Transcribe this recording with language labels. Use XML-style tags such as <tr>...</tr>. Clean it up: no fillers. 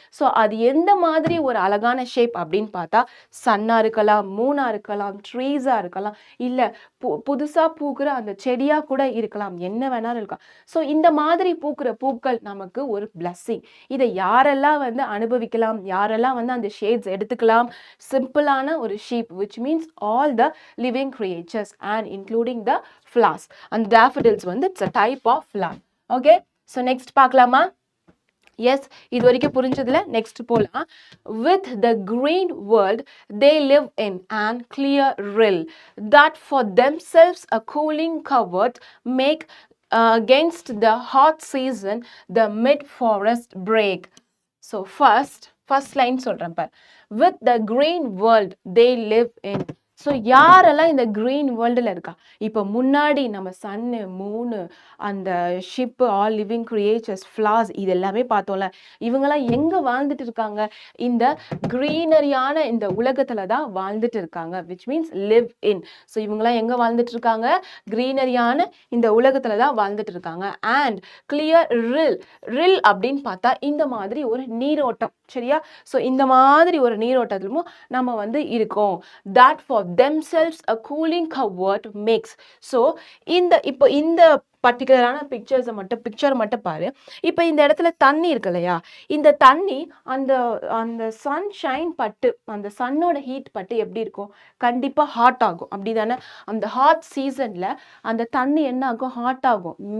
<ta>So அது எந்த மாதிரி ஒரு அழகான ஷேப் அப்படின்னு பார்த்தா சன்னாக இருக்கலாம், மூணாக இருக்கலாம், ட்ரீஸாக இருக்கலாம், இல்லை புதுசாக பூக்கிற அந்த செடியாக கூட இருக்கலாம், என்ன வேணாலும் இருக்கலாம். ஸோ இந்த மாதிரி பூக்கிற பூக்கள் நமக்கு ஒரு பிளஸ்ஸிங். இதை யாரெல்லாம் வந்து அனுபவிக்கலாம், யாரெல்லாம் வந்து அந்த ஷேட்ஸ் எடுத்துக்கலாம்? சிம்பிளான ஒரு</ta> <en>Sheep, which means all the living creatures and including the flowers. And daffodils வந்து it's a type of flower. Okay, so next பார்க்கலாமா? Yes,</en> <ta>இது வரைக்கும் புரிஞ்சதுல நெக்ஸ்ட் போலாம்.</ta> <en>With the green world they live in and clear rill that for themselves a cooling covered make against the hot season the mid forest break. So first line</en> <ta>சொல்றேன் பார்.</ta> <en>With the green world they live in.</en> <ta>So யாரெல்லாம் இந்த green வேர்ல்டில் இருக்கா? இப்போ முன்னாடி நம்ம சன்னு, மூணு, அந்த ship,</ta> <en>all living creatures,</en> <ta>flowers, இது எல்லாமே பார்த்தோம்ல. இவங்கெல்லாம் எங்கே வாழ்ந்துட்டு இருக்காங்க? இந்த க்ரீனரியான இந்த உலகத்தில் தான் வாழ்ந்துட்டு இருக்காங்க,</ta> <en>Which means live in.</en> <ta>So இவங்கெல்லாம் எங்கே வாழ்ந்துட்டு இருக்காங்க? க்ரீனரியான இந்த உலகத்தில் தான் வாழ்ந்துட்டு இருக்காங்க. அண்ட் கிளியர் ரில் அப்படின்னு பார்த்தா இந்த மாதிரி ஒரு நீரோட்டம், சரியா? ஸோ இந்த மாதிரி ஒரு நீரோட்டத்திலும் நம்ம வந்து இருக்கோம்.</ta> <en>That for themselves a cooling covered makes.</en> <ta>So இப்போ இந்த பர்டிகுலரான பிக்சர் மட்டும் பாரு. இப்போ இந்த இடத்துல தண்ணி இருக்கு இல்லையா? இந்த தண்ணி அந்த சன்ஷைன் பட்டு, அந்த சன்னோட ஹீட் பட்டு எப்படி இருக்கும்? கண்டிப்பாக ஹாட் ஆகும், அப்படி தானே? அந்த ஹாட் சீசனில் அந்த தண்ணி என்ன ஆகும்? ஹாட் ஆகும்.</ta>